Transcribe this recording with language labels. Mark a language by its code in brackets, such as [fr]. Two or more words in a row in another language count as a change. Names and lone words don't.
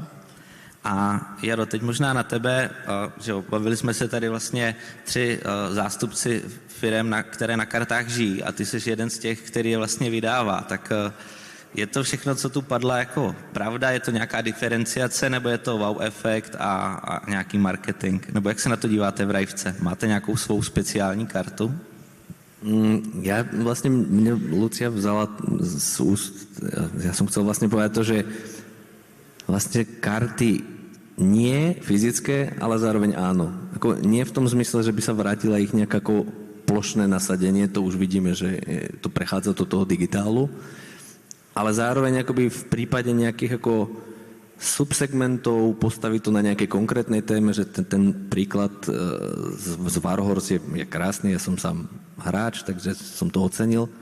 [cs] A Jaro, teď možná na tebe, že jo, bavili jsme se tady vlastně 3 zástupci firem, které na kartách žijí a ty jsi jeden z těch, který je vlastně vydává. Tak je to všechno, co tu padla, jako pravda? Je to nějaká diferenciace, nebo je to wow efekt a nějaký marketing? Nebo jak se na to díváte v Rajvce? Máte nějakou svou speciální kartu? [sk] Ja vlastne, mne Lucia vzala z úst, ja som chcel vlastne povedať to, že vlastne karty nie fyzické, ale zároveň áno. Ako nie v tom zmysle, že by sa vrátila ich nejaké ako plošné nasadenie, to už vidíme, že to prechádza do toho digitálu, ale zároveň akoby v prípade nejakých ako subsegmentov, postaviť to na nejakej konkrétnej téme, že ten príklad z Warhorse je krásny, ja som sám hráč, takže som to ocenil.